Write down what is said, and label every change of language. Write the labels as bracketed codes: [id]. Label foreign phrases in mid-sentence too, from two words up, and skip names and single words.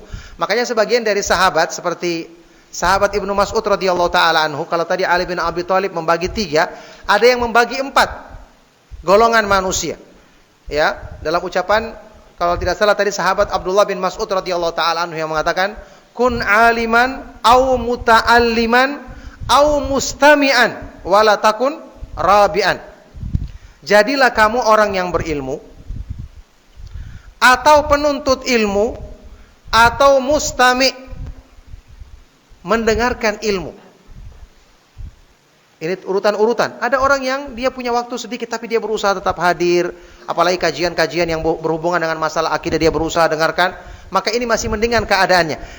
[id] Makanya sebagian dari sahabat seperti sahabat Ibnu Mas'ud [ar] رضي الله تعالى عنه, [id] kalau tadi Ali bin Abi Thalib membagi 3, ada yang membagi 4 golongan manusia. Ya, dalam ucapan kalau tidak salah tadi sahabat Abdullah bin Mas'ud [ar] رضي الله تعالى عنه [id] yang mengatakan, [ar] "كن عالما أو متعلما أو مستمعا ولا تكن رابعا." [id] Jadilah kamu orang yang berilmu, atau penuntut ilmu, atau mustami', mendengarkan ilmu. Ini urutan-urutan. Ada orang yang dia punya waktu sedikit tapi dia berusaha tetap hadir, apalagi kajian-kajian yang berhubungan dengan masalah akidah dia berusaha dengarkan, maka ini masih mendingan keadaannya.